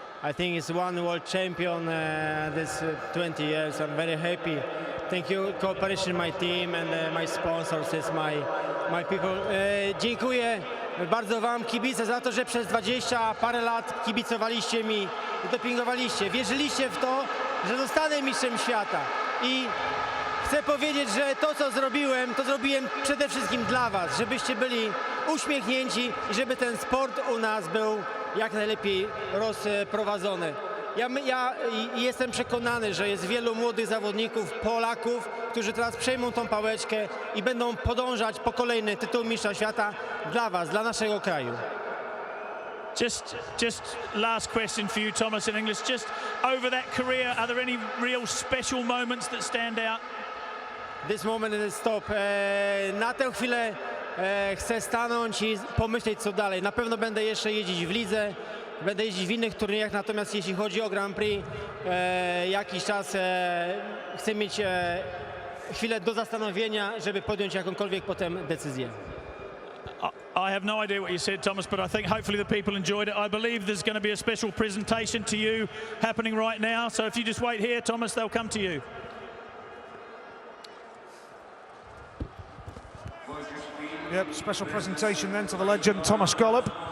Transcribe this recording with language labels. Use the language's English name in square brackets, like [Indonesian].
[English] I think it's one world champion this 20 years. I'm very happy. Thank you, cooperation, my team and my sponsors, it's my people. [Polish] Dziękuję bardzo wam, kibice, za to, że przez 20 parę lat kibicowaliście mi i dopingowaliście. Wierzyliście w to, że zostanę mistrzem świata. I chcę powiedzieć, że to, co zrobiłem, to zrobiłem przede wszystkim dla was, żebyście byli uśmiechnięci i żeby ten sport u nas był jak najlepiej rozprowadzony. Ja jestem przekonany, że jest wielu młodych zawodników, Polaków, którzy teraz przejmą tą pałeczkę i będą podążać po kolejny tytuł mistrza świata dla was, dla naszego kraju. [English] Just last question for you, Thomas, in English. Just over that career, are there any real special moments that stand out? This moment is stop. [Polish] Na tę chwilę chcę stanąć i pomyśleć, co dalej. Na pewno będę jeszcze jeździć w lidze, będę jeździć w innych turniejach, natomiast jeśli chodzi o Grand Prix, jakiś czas chcę mieć chwilę do zastanowienia, żeby podjąć jakąkolwiek potem decyzję. [English] I have no idea what you said, Thomas, but I think hopefully the people enjoyed it. I believe there's going to be a special presentation to you happening right now, so if you just wait here, Thomas, they'll come to you. Yep, special presentation then to the legend Thomas Golub.